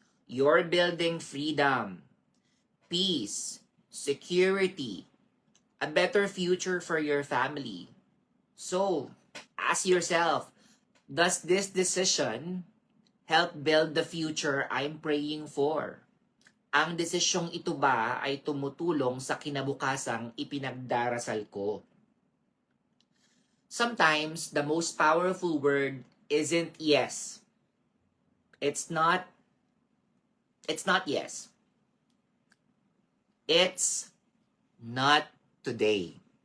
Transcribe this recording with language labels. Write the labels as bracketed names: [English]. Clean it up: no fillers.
[English] You're building freedom, peace, security, a better future for your family. So, ask yourself, does this decision help build the future I'm praying for? [Filipino] Ang desisyong ito ba ay tumutulong sa kinabukasang ipinagdarasal ko? [English] Sometimes, the most powerful word isn't yes. It's not yes. It's not today.